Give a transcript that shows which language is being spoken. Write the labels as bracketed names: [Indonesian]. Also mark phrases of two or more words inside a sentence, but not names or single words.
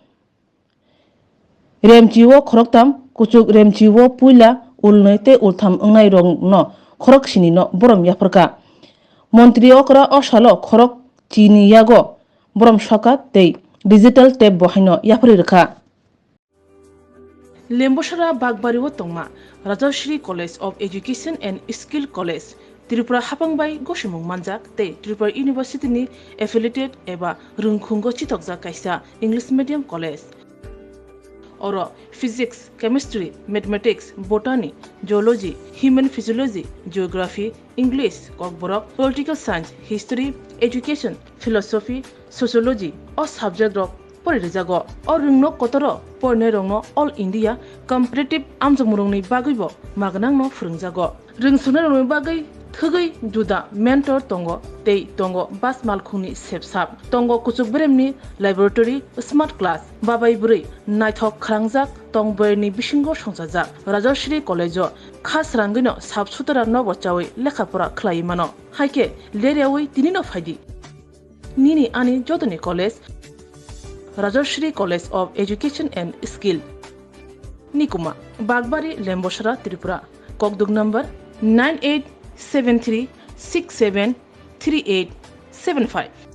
[Kok Borok] remchi wo khoroktam kuchuk remchi wo puila ulnai tei ultham ongnai rongno khorok sini no borom yaforka montri okra o salo khorok chini yago borom soka tei digital tape bohaino yapri rkha Lembosara Bagbariwo Tongma Rajashri College of Education and Skill College Tripura Hapangbai Goshimung Manjak tei Tripura University ni affiliated eba rungkhungo chitokjak kaisa [English] English medium college [Kok Borok] Oro [English] physics, chemistry, mathematics, botany, geology, human physiology, geography, English, kokborok, political science, history, education, philosophy, sociology, [Kok Borok] o subject rok porirejago o rungno kotoro porne rongno all [English] India competitive [Kok Borok] amjumurungni bagaibo magnangno phurungjago rungsune rongni bagai thugui juda mentor tongo tei tongo bas malkhungni sepsap tongo kuchuk beremni laboratory [English] smart class [Kok Borok] babai burui naithok khrangjak tongboyni bisingo songjajak Rajashri College o khas rangino sabsutara nobo chawi lekhapora khlai mano haike leriawi tinino phaidi nini ani jodoni college Rajashri College of Education and Skill Nikuma Bagbari Lembosara Tripura Kokdug number 9873673875